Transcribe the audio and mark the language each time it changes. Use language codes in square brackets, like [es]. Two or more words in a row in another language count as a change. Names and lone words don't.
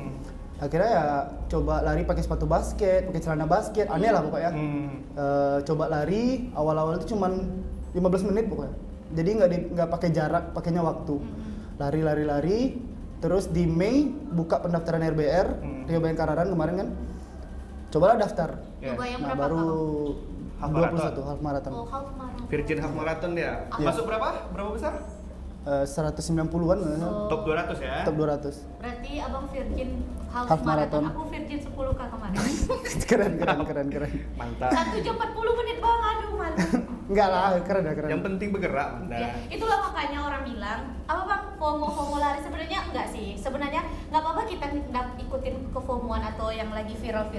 [id] Akhirnya ya coba lari pakai sepatu basket, pakai celana basket, aneh lah pokoknya. Coba lari, awal-awal itu cuman 15 menit pokoknya. Jadi nggak pakai jarak, pakainya waktu. Lari. Terus di Mei buka pendaftaran RBR, Rio Bayangkararan kemarin kan. Cobalah daftar. Coba yang Nah, berapa baru Half [en] 21 half marathon. Oh, half marathon. [id] Virgin Half Marathon ya. Masuk berapa? Berapa besar? 190-an Top 200 ya. top 200. Berarti abang Virgin half, Half marathon. marathon. Aku Virgin 10K kemarin. keren. Mantap. 1 jam 40 menit bang, aduh malu. Enggak lah, keren. Yang penting bergerak, Anda. Ya, itulah makanya orang bilang, apa bang, FOMO lari sebenarnya enggak sih. Sebenarnya nggak apa-apa kita ikutin ke FOMO-an atau yang lagi viral-viral,